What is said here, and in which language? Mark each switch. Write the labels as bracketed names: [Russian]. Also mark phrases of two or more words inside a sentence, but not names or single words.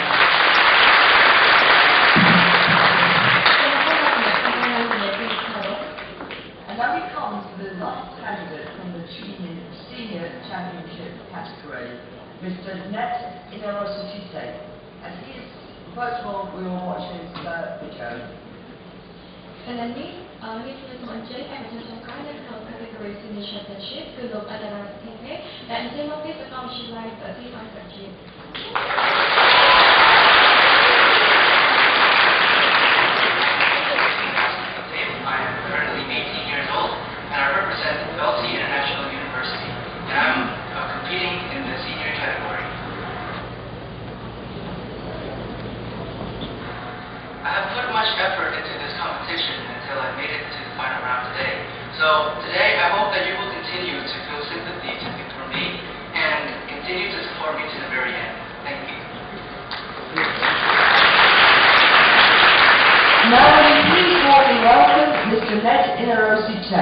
[English] And now we come to the last candidate from the senior championship category, Mr. Net Inerositise. And first of all, we will watch his video. And then [Khmer] នេះគឺសមាជិកឯកជនចុងក្រោយនៅក្នុង [English] category senior championship [Khmer] គឺលោកអដរាសធីទេដែលអញ្ជើញមកពីសាកលវិទ្យាល័យប្រទេសអន្តរជាតិ [English] I am currently 18 years old and I represent LT International University and I'm competing in the senior category. I have put much effort into this competition until I made it to the final round today. So today I hope that you will continue to feel sympathy for me and continue to support me to the very end. Thank you. Now please warmly welcome Mr. Net Inerositise.